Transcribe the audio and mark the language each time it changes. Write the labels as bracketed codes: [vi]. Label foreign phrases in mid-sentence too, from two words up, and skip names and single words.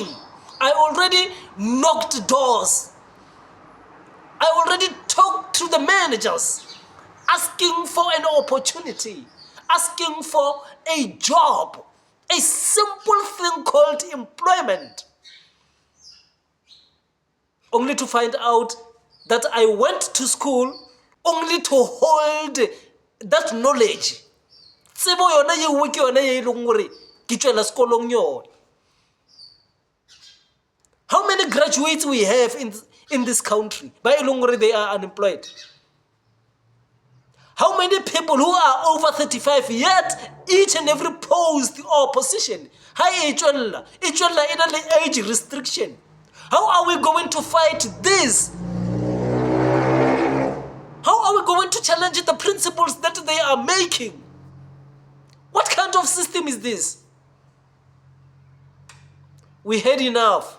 [en] I already knocked doors. I already talked to the managers, asking for an opportunity, asking for a job, a simple thing called employment, only to find out that I went to school only to hold that knowledge. [st] Tsebo yona yeo ke yona ye leng gore ke tswela sekolong yona. [en] How many graduates we have in this country? [st] Ba e leng gore [en] they are unemployed. How many people who are over 35 yet each and every post or position [st] ha e tswella ena le [en] age restriction? How are we going to fight this? How are we going to challenge the principles that they are making? What kind of system is this? We had enough.